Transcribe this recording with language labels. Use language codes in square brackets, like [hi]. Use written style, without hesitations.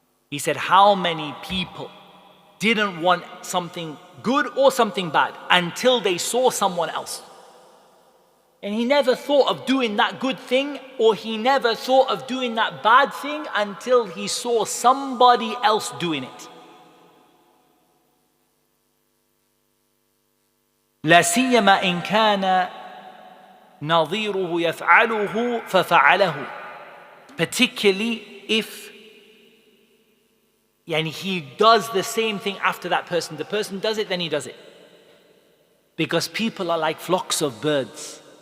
[en] He said, how many people didn't want something good or something bad until they saw someone else? And he never thought of doing that good thing, or he never thought of doing that bad thing until he saw somebody else doing it. [ar] لا سيما إن كان نظيره يفعله ففعله. [en] Particularly if he does the same thing after that person. The person does it, then he does it. Because people are like flocks of birds.